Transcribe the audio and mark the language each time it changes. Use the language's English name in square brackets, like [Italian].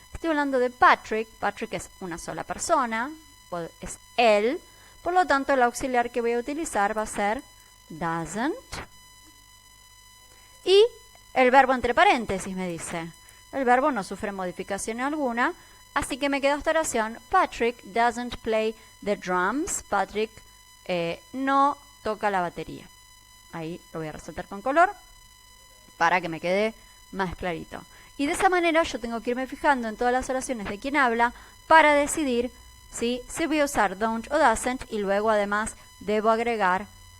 [Spanish] Estoy hablando de Patrick. Patrick es una sola persona, es él. Por lo tanto, el auxiliar que voy a utilizar va a ser doesn't. Y el verbo entre paréntesis me dice. El verbo no sufre modificación alguna, así que me queda esta oración. [English] Patrick doesn't play the drums. [Spanish] Patrick no toca la batería. Ahí lo voy a resaltar con color para que me quede más clarito. Y de esa manera yo tengo que irme fijando en todas las oraciones de quién habla para decidir si voy a usar don't o doesn't, y luego además debo agregar el verbo principal. Y bueno, eso es